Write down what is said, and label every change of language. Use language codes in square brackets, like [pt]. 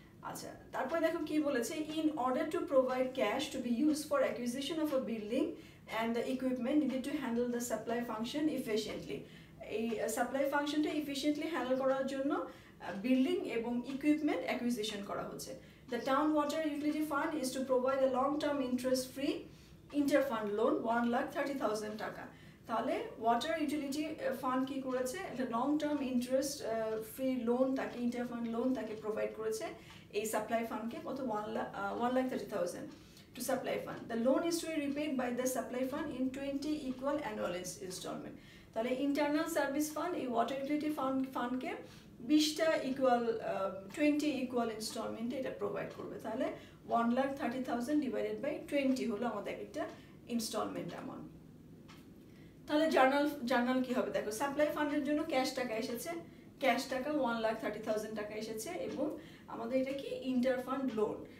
[bn] আচ্ছা, তারপরে দেখো কি বলেছে, [en] In order to provide cash to be use for acquisition of a building and the equipment needed to handle the supply function efficiently. [bn] এই supply ফাংশনটা ইফিশিয়েন্টলি handle করার জন্য বিল্ডিং এবং ইকুইপমেন্ট অ্যাকুইজিশন করা হচ্ছে। [en] The Town Water Utility Fund is to provide a long-term interest-free inter-fund loan 1,30,000 টাকা। [bn] তাহলে water utility fund কি করেছে, একটা long term interest free loan তাকে, ইন্টার-ফান্ড লোন তাকে প্রোভাইড করেছে এই সাপ্লাই ফান্ডকে, কত 1,30,000 [en] to supply fund. The loan is to be repaid by the supply fund in 20 equal annual installment. [bn] তাহলে ইন্টারনাল সার্ভিস ফান্ড এই ওয়াটার ইউটিলিটি ফান্ডকে 20টা ইকুয়াল 20 ইকুয়াল ইনস্টলমেন্টে এটা provide করবে। তাহলে 1,30,000 ডিভাইডেড বাই 20 হলো আমাদের একটা ইনস্টলমেন্ট অ্যামাউন্ট। তাহলে জার্নাল কি হবে দেখো, সাপ্লাই ফান্ডের জন্য ক্যাশ টাকা এসেছে, ক্যাশ টাকা 1,30,000 টাকা এসেছে, এবং আমাদের এটা কি ইন্টার ফান্ড লোন।